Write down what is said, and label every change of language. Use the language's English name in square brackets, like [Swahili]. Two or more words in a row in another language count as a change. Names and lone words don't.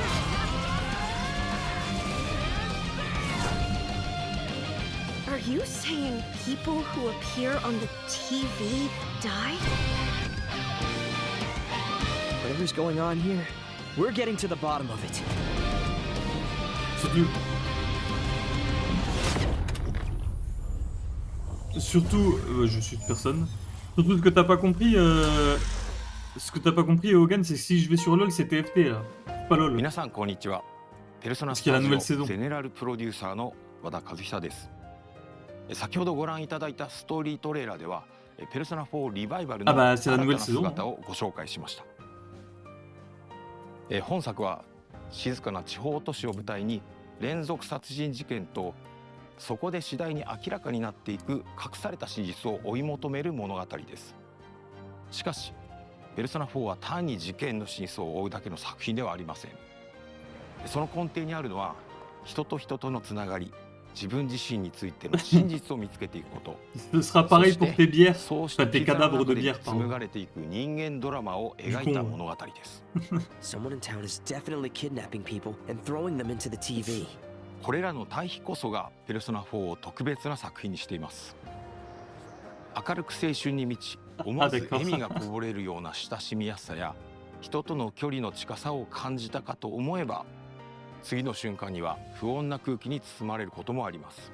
[English] Are you saying people who appear on the TV die? Whatever's going on here, we're getting to the bottom of it. [French] Surtout, je suis personne. Surtout ce que t'as pas compris, Hogan, c'est que si je vais sur LoL, c'est TFT là, pas LoL. Parce qu'il y a la nouvelle saison. [Japanese] 先ほどご覧いただいたストーリートレーラーではペルソナ4リバイバルの新たな姿をご紹介しました。本作は静かな地方都市を舞台に連続殺人事件とそこで次第に明らかになっていく隠された真実を追い求める物語です。しかしペルソナ4は単に事件の真相を追うだけの作品ではありません。その根底にあるのは人と人とのつながり、自分自身についての真実を見つけていくこと。 [French] Ce sera pareil pour tes bières, enfin tes cadavres de bière, pardon. [Japanese] 紡がれていく人間ドラマを描いた物語です。 [English] Someone in town is definitely kidnapping people and throwing them into the TV. [Japanese] これらの対比こそがペルソナ4を特別な作品にしています。明るく青春に満ち、思わず笑みがこぼれるような親しみやすさや人との距離の近さを感じたかと思えば、次の瞬間には不穏な空気に包まれることもあります。